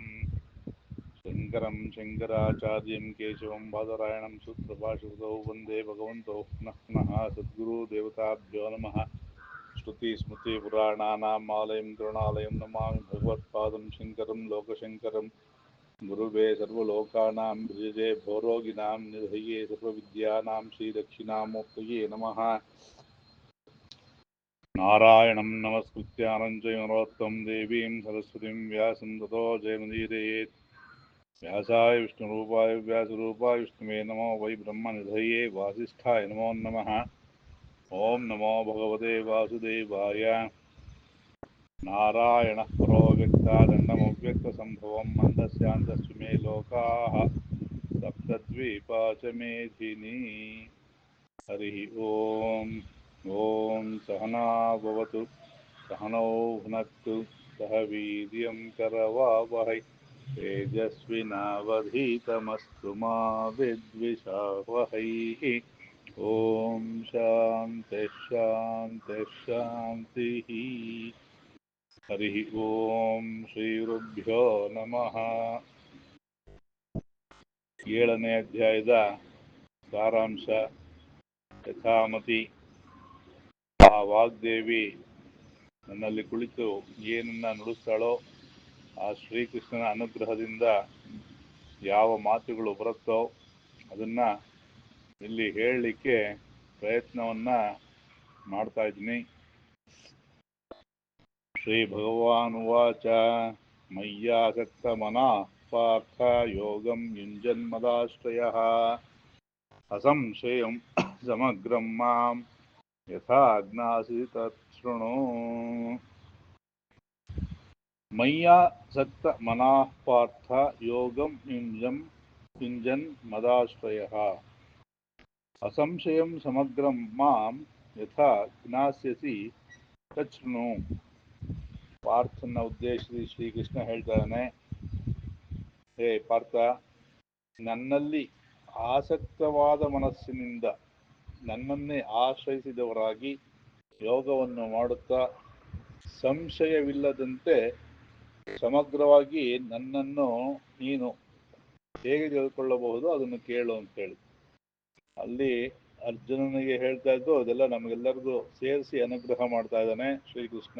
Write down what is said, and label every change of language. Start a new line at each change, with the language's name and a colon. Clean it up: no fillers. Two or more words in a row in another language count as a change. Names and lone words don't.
Sanskrit: ಶಂಕರಂ ಶಂಕರಾಚಾರ್ಯಂ ಕೇಶವಂ ಬಾದರಾಯಣಂ ಸೂತ್ರಭಾಷಿತೌ ವಂದೇ ಭಗವಂತೌ ಪುನಃ ಪುನಃ. ಸದ್ಗುರು ದೇವತಾಭ್ಯೋ ನಮಃ. ಶ್ರುತಿ ಸ್ಮೃತಿ ಪುರಾಣಾನಾಂ ಆಲಯಂ ಕರುಣಾಲಯಂ ನಮಾಮಿ ಭಗವತ್ಪಾದಂ ಶಂಕರಂ ಲೋಕಶಂಕರಂ. ಗುರುವೇ ಸರ್ವಲೋಕಾನಾಂ ಭಿಷಜೇ ಭವರೋಗಿಣಾಂ ನಿಧಯೇ ಸರ್ವವಿದ್ಯಾನಾಂ ಶ್ರೀ ದಕ್ಷಿಣಾಮೂರ್ತಯೇ ನಮಃ. ನಾರಾಯಣಂ ನಮಸ್ಕೃತ್ಯ ನರಂ ಚೈವ ನರೋತ್ತಮಂ ದೇವೀಂ ಸರಸ್ವತಿಂ ವ್ಯಾಸಂ ತತೋ ಜಯಮುದೀರಯೇತ್. ವ್ಯಾಸಾಯ ವಿಷ್ಣುರೂಪಾಯ ವ್ಯಾಸರೂಪಾಯ ವಿಷ್ಣುವೇ ನಮೋ ವೈ ಬ್ರಹ್ಮನಿಧಯೇ ವಾಸಿಷ್ಠಾಯ ನಮೋ ನಮಃ. ಓಂ ನಮೋ ಭಗವತೆ ವಾಸುದೇವಾಯ. ನಾರಾಯಣಃ ಪರೋ ವ್ಯಕ್ತಾದಂಡಮವ್ಯಕ್ತಸಂಭವಂ ಮಂದಸ್ಯಾಂತಸ್ತು ಮೇ ಲೋಕಾಃ ಸಪ್ತದ್ವೀಪಾ ಚ ಮೇಧಿನಿ. ಹರಿ ಓಂ. ಓಂ ಸಹನಾ ಭವತು ಸಹನೌ ಭುನಕ್ತು ಸಹ ವೀರ್ಯಂ ಕರವಾವಹೈ ತೇಜಸ್ವಿನಾವಧೀತಮಸ್ತು ಮಾ ವಿದ್ವಿಷಾವಹೈ. ಓಂ ಶಾಂತಿ ಶಾಂತಿ ಶಾಂತಿ. ಹರಿ ಓಂ ಶ್ರೀ ಗುರುಭ್ಯೋ ನಮಃ.
Kannada: 7ನೇ ಅಧ್ಯಾಯದ ಸಾರಾಂಶ. ಯಥಾಮತಿ ಆ ವಾಗ್ದೇವಿ ನನ್ನಲ್ಲಿ ಕುಳಿತು ಏನನ್ನ ನುಡಿಸ್ತಾಳೋ ಆ ಶ್ರೀಕೃಷ್ಣನ ಅನುಗ್ರಹದಿಂದ ಯಾವ ಮಾತುಗಳು ಬರುತ್ತೋ ಅದನ್ನ ಇಲ್ಲಿ ಹೇಳಲಿಕ್ಕೆ ಪ್ರಯತ್ನವನ್ನ ಮಾಡ್ತಾ ಇದ್ದೀನಿ.
Sanskrit: ಶ್ರೀ ಭಗವಾನುವಾಚ ಮಯ್ಯಾಸಕ್ತ ಮನಃ ಪಾರ್ಥ ಯೋಗಂ ಯುಂಜನ್ಮದಾಶ್ರಯಃ ಅಸಂಶಯಂ ಸಮಗ್ರಂ ಮಾಂ ಯಥಾ ಜ್ಞಾಸಿ ತತ್ ಶೃಣು. ಮಯ್ಯಾಸಕ್ತ ಮನಃ ಪಾರ್ಥ ಯೋಗಂ ಯುಂಜನ್ ಮದಾಶ್ರಯಃ ಅಸಂಶಯಂ ಸಮಗ್ರಂ ಮಾಂ ಯಥಾ ಜ್ಞಾಸ್ಯಸಿ ತತ್ ಶೃಣು.
Kannada: ಪಾರ್ಥನ ಉದ್ದೇಶಿಸಿ ಶ್ರೀಕೃಷ್ಣ ಹೇಳ್ತಾನೆ, ಹೇ ಪಾರ್ಥ, ನನ್ನಲ್ಲಿ ಆಸಕ್ತವಾದ ಮನಸ್ಸಿನಿಂದ ನನ್ನನ್ನೇ ಆಶ್ರಯಿಸಿದವರಾಗಿ ಯೋಗವನ್ನು ಮಾಡುತ್ತಾ ಸಂಶಯವಿಲ್ಲದಂತೆ ಸಮಗ್ರವಾಗಿ ನನ್ನನ್ನು ನೀನು ಹೇಗೆ ತಿಳ್ಕೊಳ್ಳಬಹುದು ಅದನ್ನು ಕೇಳು ಅಂತೇಳಿ ಅಲ್ಲಿ ಅರ್ಜುನನಿಗೆ ಹೇಳ್ತಾ ಇದ್ದು ಅದೆಲ್ಲ ನಮಗೆಲ್ಲರಿಗೂ ಸೇರಿಸಿ ಅನುಗ್ರಹ ಮಾಡ್ತಾ ಇದ್ದಾನೆ ಶ್ರೀಕೃಷ್ಣ.